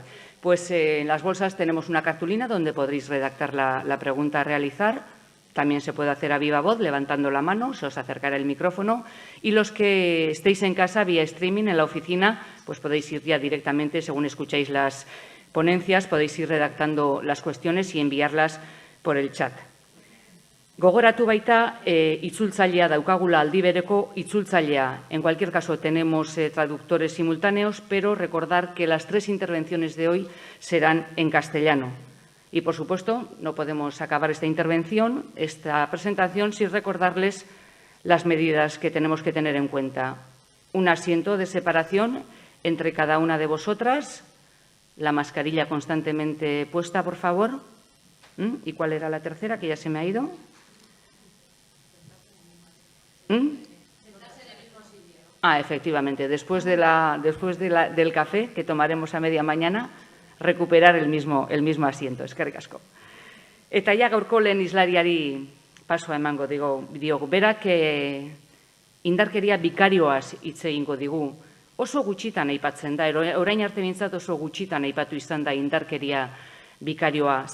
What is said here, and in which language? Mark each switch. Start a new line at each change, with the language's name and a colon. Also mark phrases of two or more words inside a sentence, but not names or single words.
Spanish: Pues en las bolsas tenemos una cartulina donde podréis redactar la pregunta a realizar. También se puede hacer a viva voz, levantando la mano, se os acercará el micrófono. Y los que estéis en casa vía streaming en la oficina, pues podéis ir ya directamente, según escucháis las ponencias, podéis ir redactando las cuestiones y enviarlas por el chat.
Basque: Gogoratu baita, itzultzailea daukagula aldi bereko itzultzailea.
Spanish: En cualquier caso, tenemos traductores simultáneos, pero recordar que las 3 intervenciones de hoy serán en castellano. Y, por supuesto, no podemos acabar esta intervención, esta presentación, sin recordarles las medidas que tenemos que tener en cuenta. Un asiento de separación entre cada una de vosotras, la mascarilla constantemente puesta, por favor. ¿Y cuál era la tercera, que ya se me ha ido? Efectivamente, después del café que tomaremos a media mañana, recuperar el mismo asiento.
Basque: Eskerrik asko. Eta ja gaurko lehen islariari pasoa emango diogu. Berak indarkeria bikarioaz hitz egingo digu. Oso gutxitan aipatzen da, orain arte behintzat oso gutxitan aipatu izan da indarkeria bikarioa.